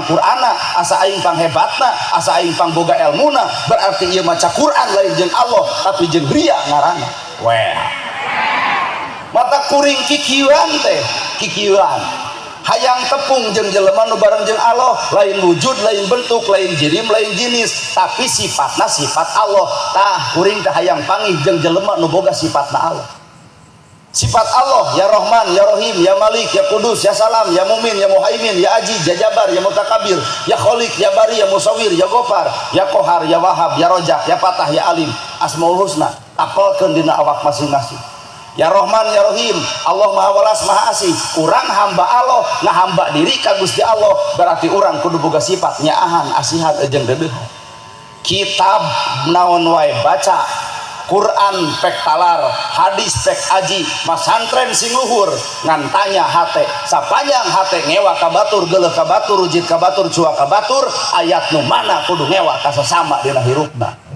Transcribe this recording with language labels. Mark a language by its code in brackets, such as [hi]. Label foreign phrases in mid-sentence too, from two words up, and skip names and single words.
[su] Qur'ana asa aing pang hebatna asa aing pang boga elmuna berarti ieu maca Quran lain jeung Allah tapi jeung ria ngaranna weh mata kuring kikieuan teh kikieuan hayang tepung jeung jelema nu bareng jeung Allah lain wujud lain bentuk lain jirim lain jenis tapi sifatna sifat Allah tah kuring teh hayang panggih jeung jelema nu boga sifatna Allah sifat Allah [ar] يا رحمن يا رحيم يا مالك يا قدوس يا سلام يا مؤمن يا مهيمن يا عزيز يا جبار يا متكبر يا خالق يا بارئ يا مصور يا غفار يا قهار يا وهاب يا رزاق يا فتاح يا [su] Alim Asmaul Husna apalkeun dina awak masing-masing [ar] يا رحمن يا رحيم [su] Allah Maha Welas Maha Asih urang hamba Allah ngahamba diri ka Gusti Allah berarti urang kudu boga sifat nyaahan asihan jeung deudeuhan kitab naon wae baca Quran pek talar hadis pek aji masantren sing luhur ngan tanya hate sapanjang hate ngewa ka batur geuleuh ka batur rujit ka batur cuak ka batur ayat nu mana kudu ngewa ka sasama dina hirupna